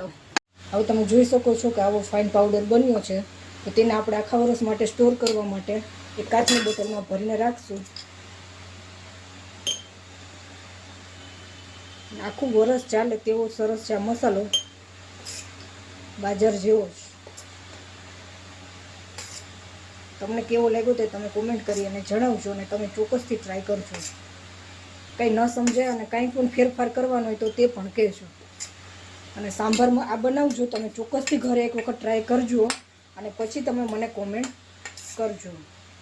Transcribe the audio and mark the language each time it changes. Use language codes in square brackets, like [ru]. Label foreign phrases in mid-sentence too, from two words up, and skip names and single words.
[gu] હવે તમે જોઈ શકો છો કે આવો [en] fine powder [gu] બન્યો છે। તો તેને આપણે આખા વર્ષ માટે સ્ટોર કરવા માટે એક કાચની બોટલમાં ભરીને રાખશું। આખું વર્ષ ચાલે તેવો સરસ છે આ મસાલો, બજાર જેવો જ। તમને કેવો લાગ્યો તે તમે કમેન્ટ કરી અને જણાવજો અને તમે ચોક્કસથી ટ્રાય કરજો। કંઈ ન સમજાય અને કંઈ પણ ફેરફાર કરવાનો હોય તો તે પણ કહેજો। અને સાંભારમાં આ બનાવજો, તમે ચોક્કસથી ઘરે એક વખત ટ્રાય કરજો અને પછી તમે મને કોમેન્ટ કરજો।